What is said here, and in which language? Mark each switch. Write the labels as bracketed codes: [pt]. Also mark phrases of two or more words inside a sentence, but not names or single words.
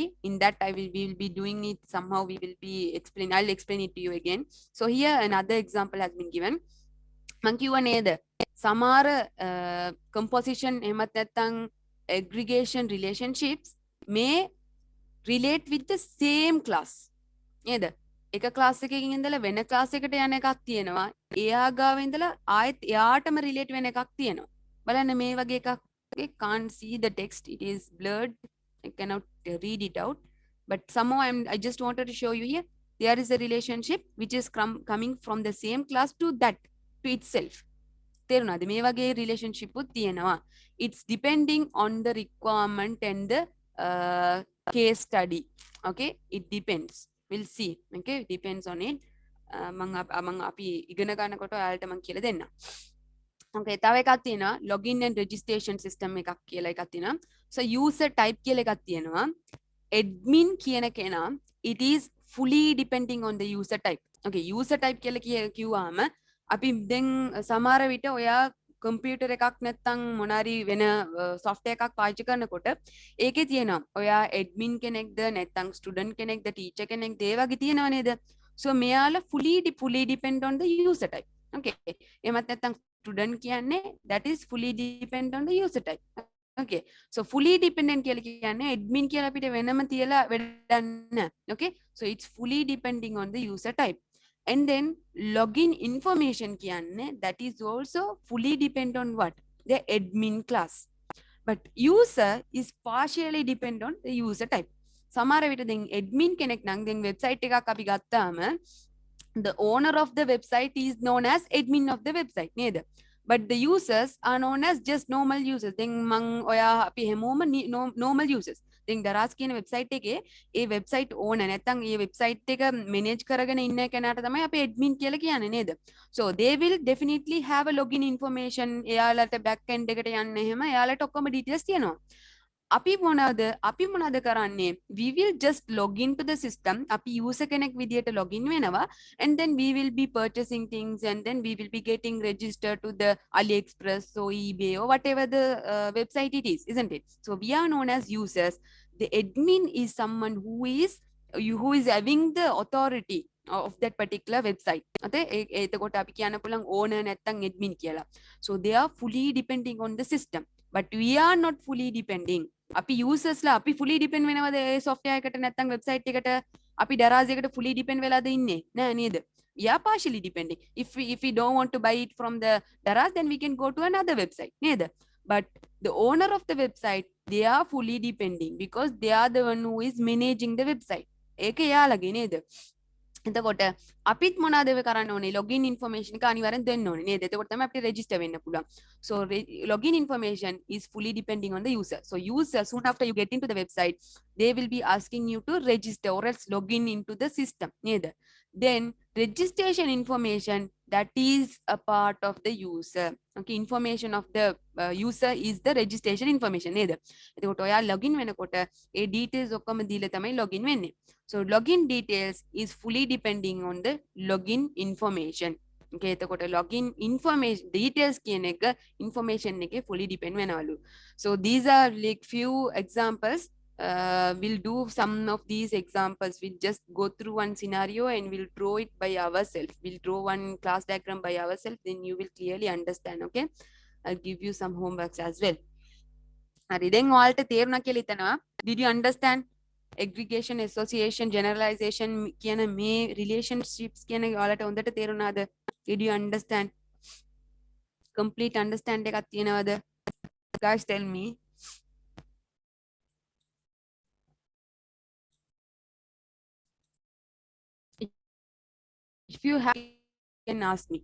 [en] In that we will be doing it somehow. We will be explain. I'll explain it to you again. So here another example has been given. Mankiwa neda samara composition emat nathang aggregation relationships may relate with the same class. [si] Neda එක ක්ලාස් එකකින් ඉඳලා වෙන ක්ලාස් එකට යන එකක් තියෙනවා. එයා ගාව ඉඳලා ආයෙත් එයාටම රිලේට් වෙන එකක් තියෙනවා. බලන්න මේ වගේ එකක්. [en] Okay, can't see the text, it is blurred, I cannot read it out, but somehow I just wanted to show you here there is a relationship which is coming from the same class to that, to itself. [si] තේරුණාද? මේ වගේ relationship උත් තියෙනවා. [en] It's depending on the requirement and the case study. Okay, it depends, we'll see. Okay, depends on it. [si] මම අපි ඉගෙන ගන්නකොට ඔයාලට මම කියලා දෙන්නම්. Okay, තව එකක් තියෙනවා [en] login and registration system [si] එකක් කියලා එකක් තියෙනවා. So [en] user type [si] කියලා එකක් තියෙනවා. Admin කියන කෙනා, [en] it is fully depending on the user type. Okay, user type [si] කියලා කිව්වම අපි දැන් සමහර විට ඔයා computer එකක් නැත්නම් මොනාරි වෙන software එකක් පාවිච්චි කරනකොට ඒකේ තියෙනවා ඔයා admin කෙනෙක්ද නැත්නම් student කෙනෙක්ද teacher කෙනෙක්ද ඒ වගේ තියෙනව නේද? [en] So [si] මෙයාලා [en] fully depend on the user type. Okay, [si] එමත් නැත්නම් student කියන්නේ [en] that is fully depend on the user type. Okay, so fully dependent [si] කියලා කියන්නේ admin කියලා අපිට වෙනම තියලා වැඩක් නැහැ. [en] Okay, so it's fully depending on the user type. And then login information කියන්නේ that is also fully depend on what? The admin class. But user is partially depend on the user type. [si] සමහර විට දැන් admin කෙනෙක් නම් දැන් website එකක් අපි ගත්තාම [en] the owner of the website is known as admin of the website නේද? but the users are known as just normal users. [si] Then මං ඔයා අපි හැමෝම [en] normal users. [si] දැන් දරාස් කියන වෙබ්සයිට් එකේ ඒ වෙබ්සයිට් ඕන නැත්නම් ඒ වෙබ්සයිට් එක manage කරගෙන ඉන්න කෙනාට තමයි අපි admin කියලා කියන්නේ නේද? [en] So they will definitely have a login information. [si] එයාලට [en] back end [si] එකට යන්න එහෙම එයාලට ඔක්කොම details තියෙනවා. අපි මොනවද කරන්නේ? [en] We will just log into the system. [si] අපි user කෙනෙක් විදියට login වෙනවා, [en] and then we will be purchasing things, and then we will be getting registered to the AliExpress or eBay or whatever the website it is, isn't it? So we are known as users. The admin is someone who is having the authority of that particular website. [si] එතකොට අපි කියන්න පුළුවන් owner නැත්නම් admin කියලා. [en] So they are fully depending on the system, but we are not fully depending. [si] අපි users ලා අපි [en] fully depend [si] වෙනවද ඒ software එකට නැත්නම් website එකට? අපි Daraz එකට [en] fully depend [si] වෙලාද ඉන්නේ? නෑ නේද? [en] We are partially depending. If we don't want to buy it from the Daraz, then we can go to another website නේද? But the owner of the website, they are fully depending because they are the one who is managing the website. [si] ඒක එයාලගේ නේද? එතකොට අපිත් මොනවද කරන්න ඕනේ? [en] login information [si] එක අනිවාර්යෙන් දෙන්න ඕනේ නේද? එතකොට තමයි අපිට register වෙන්න පුළුවන්. [en] So login information is fully depending on the user. So user, soon after you get into the website, they will be asking you to register or else login into the system නේද? Then registration information, that is a part of the user. Okay, information of the user is the registration information නේද? [si] එතකොට ඔයා login වෙනකොට ඒ details ඔක්කොම දීලා තමයි login වෙන්නේ. [en] So login details is fully depending on the login information. Okay, [si] එතකොට [en] login information details [si] කියන එක [en] information [si] එකේ [en] fully depend [si] වෙනවලු. [en] So these are like few examples. We'll do some of these examples. We'll just go through one scenario and we'll draw it by ourselves. We'll draw one class diagram by ourselves, then you will clearly understand. Okay, I'll give you some homeworks as well. [si] හරි, දැන් ඔයාලට තේරුණා කියලා හිතනවා. [en] Did you understand? Aggregation, association, generalization [si] කියන මේ relationships කියන ඔයාලට හොඳට තේරුණාද? [en] Did you understand? Complete understand [si] එකක් තියෙනවද? [en] Guys, tell me. If you have, you can ask me.